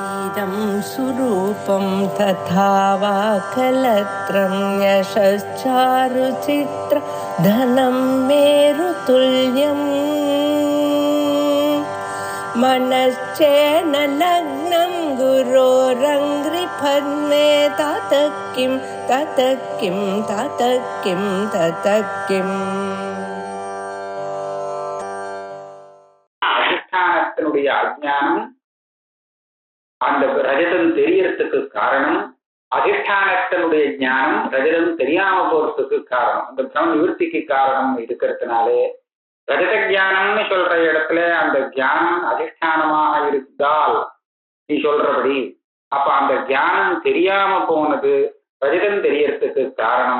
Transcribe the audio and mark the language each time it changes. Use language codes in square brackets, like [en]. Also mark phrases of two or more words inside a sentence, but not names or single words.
[sa] इदं सुरूपं तथा वा कलत्रं यशश्चारुचित्र धनं मेरुतुल्यम् मनश्चेन लग्नं गुरोरङ्घ्रिपद्मे ततः किं ततः किं ततः किं ततः किम् [ta] அதிஷ்டானத்தினுடைய அஜ்ஞானம் அந்த ரஜதம் தெரியறதுக்கு காரணம், அதிஷ்டானத்தினுடைய ஞானம் ரஜதம் தெரியாம போறதுக்கு காரணம், அந்த பிரம நிவர்த்திக்கு காரணம் இருக்கிறதுனாலே ரஜத ஜானம்னு சொல்ற இடத்துல அந்த ஜானம் அதிஷ்டானமாக இருந்தால் நீ சொல்றபடி அப்ப அந்த ஜானம் தெரியாம போனது ரஜதம் தெரியறதுக்கு காரணம்.